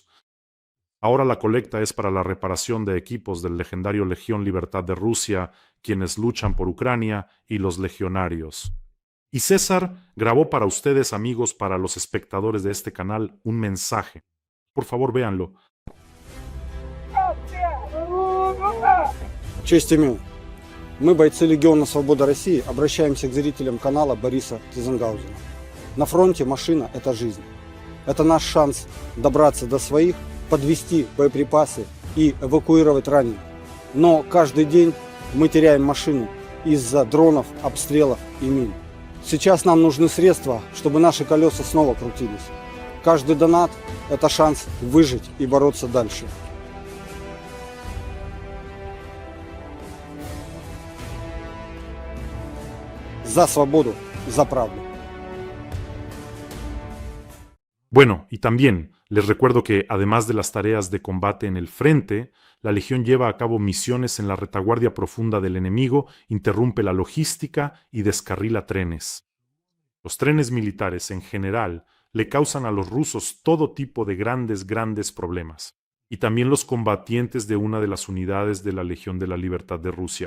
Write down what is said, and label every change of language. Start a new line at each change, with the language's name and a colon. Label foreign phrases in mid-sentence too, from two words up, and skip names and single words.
Spanish: Ahora la colecta es para la reparación de equipos del legendario Legión Libertad de Rusia, quienes luchan por Ucrania, y los legionarios. Y César grabó para ustedes, amigos, para los espectadores de este canal, un mensaje. Por favor, véanlo.
Russian: Честь имею. Мы, бойцы Легиона Свобода России, обращаемся к зрителям канала Бориса Тизенгаузена. На фронте машина – это жизнь. Это наш шанс добраться до своих, подвести боеприпасы и эвакуировать раненых. Но каждый день мы теряем машину из-за дронов, обстрелов и мин. Сейчас нам нужны средства, чтобы наши колеса снова крутились. Каждый донат – это шанс выжить и бороться дальше. За свободу, за правду.
Spanish: Bueno, y también les recuerdo que además de las tareas de combate en el frente, la Legión lleva a cabo misiones en la retaguardia profunda del enemigo, interrumpe la logística y descarrila trenes. Los trenes militares en general le causan a los rusos todo tipo de grandes problemas, y también los combatientes de una de las unidades de la Legión de la Libertad de Rusia.